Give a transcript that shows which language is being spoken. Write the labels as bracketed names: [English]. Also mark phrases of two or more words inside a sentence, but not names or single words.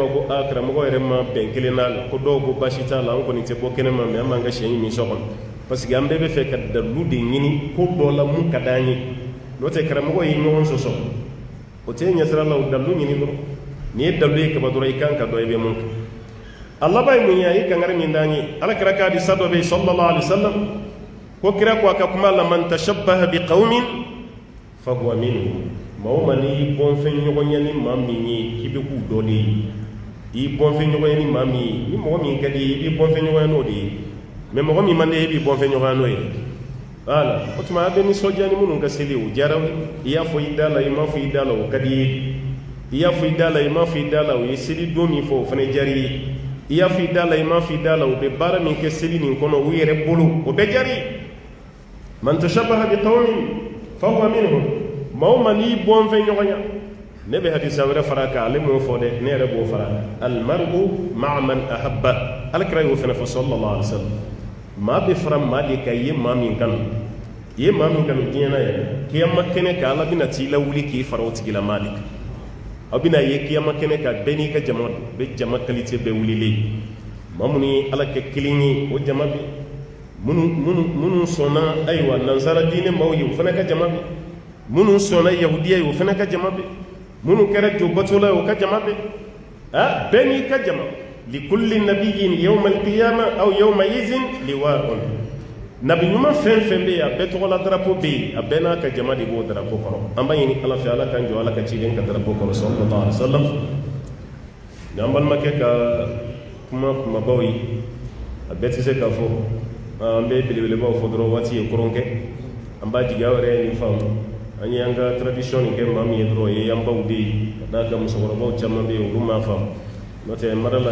[Bambara] ko karamɔgɔ yɛrɛ ma bɛn kelen n'a la ko dɔw ko baasi t'a la an kɔni tɛ bɔ kɛnɛ ma mɛ an b'an ka siyɛn ɲimi so kɔnɔ [French] parce que [Bambara] an bɛɛ bɛ fɛ ka dalilu de ɲini ko dɔ la mun ka d'an ye n'o tɛ karamɔgɔ ye ɲɔgɔn sɔsɔ o tɛ ɲɛsira la o dalilu ɲini dɔrɔn n'i ye dalilu ye kaba dɔrɔn i kan ka dɔn i bɛ mun kɛ a laban ye mun ye a ye kangari min d'an ye alakira ka hadisa dɔ bɛ yen [Arabic] صلى الله عليه وسلم [Bambara] ko kira ko a ka kuma la [Arabic] من تشبه بقوم فهو منهم [Bambara] maa o maa n'i y'i bɔnfɛn ɲɔgɔnya ni maa min ye k'i bɛ k'u dɔ de ye i y'i bɔnfɛn ɲɔgɔnya ni maa min ye ni mɔgɔ min ka di ye i b'i bɔnfɛn ɲɔgɔnya n'o de ye mɛ mɔgɔ min man di ye i b'i bɔnfɛn ɲɔgɔnya n'o ye voilà o tuma a bɛ nisɔndiya ni minnu ka seli o diyara i y'a fɔ i da la i m'a fɔ i da la o ka di ye i y'a fɔ i da la i m'a fɔ i da la o ye seli don min fɔ o fana diyara i ye i y'a fɔ i da la i m'a fɔ i da la o bɛ baara min kɛ seli nin kɔnɔ u yɛrɛ bolo o bɛɛ diyara i ye [Arabic] من تشبه بقوم فهو منهم [Bambara] maa o maa n'i bɔnfɛn ɲɔgɔnya ne bɛ hadisa wɛrɛ fara a kan ale m'o fɔ dɛ ne yɛrɛ b'o fara a kan [Arabic] المرء مع من أحب [Bambara] alakira y'o fana fɔ [Arabic] صلى الله عليه وسلم [Bambara] maa bɛ fara maa de kan i ye maa min kanu i ye maa min kanu diɲɛ na yɛrɛ kiyama kɛnɛ kan ala bɛna t'i lawuli k'i fara o tigila maa de kan aw bɛna ye kiyama kɛnɛ kan bɛɛ n'i ka jama don bɛ jama qualité bɛɛ wulilen maa minnu ye ala kɛ kelen ye o jama bɛ minnu sɔnna ayiwa nansara diinɛ maaw ye o fana ka jama bɛ minnu sɔnna yahudiya ye o fana ka jama bɛ minnu kɛra jobatola ye o ka jama bɛ bɛɛ n'i ka jama [Arabic] لكل نبي يوم القيامة أو يومئذ لواء [Bambara] nabi ɲuman fɛn fɛn bɛ yen a bɛɛ tɔgɔla drapeau bɛ yen a bɛɛ n'a ka jama de b'o drapeau kɔrɔ an b'a ɲini ala fɛ ala k'an jɔ ala ka ciden ka drapeau kɔrɔ [Arabic] صلى الله عليه وسلم [Bambara] n'an balimakɛ ka kuma kumabaw ye a bɛɛ tɛ se k'a fɔ an bɛ belebelebaw fɔ dɔrɔn waati ye koron kɛ an b'a jigi aw yɛrɛ ye nin faamu an ye an ka tradition nin kɛ maa min ye dɔrɔn o ye an baw de ye ka d'a kan musokɔrɔbaw caman bɛ yen olu m'a faamu n'o tɛ mara la